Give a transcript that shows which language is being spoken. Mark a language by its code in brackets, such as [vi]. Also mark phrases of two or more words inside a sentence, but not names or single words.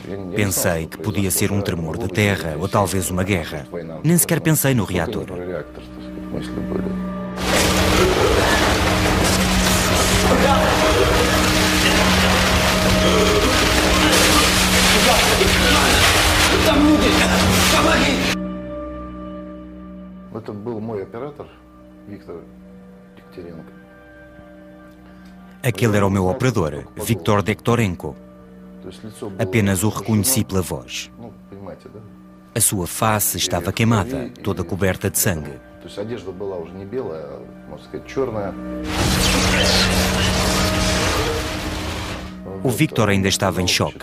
[pt] Pensei que podia ser um tremor de terra ou talvez uma guerra. Nem sequer pensei no reator. [ru] Это был мой оператор, Виктор Дегтяренко. [pt] Aquele era o meu operador, Viktor Dektorenko. Apenas o reconheci pela voz. A sua face estava queimada, toda coberta de sangue. O Viktor ainda estava em choque.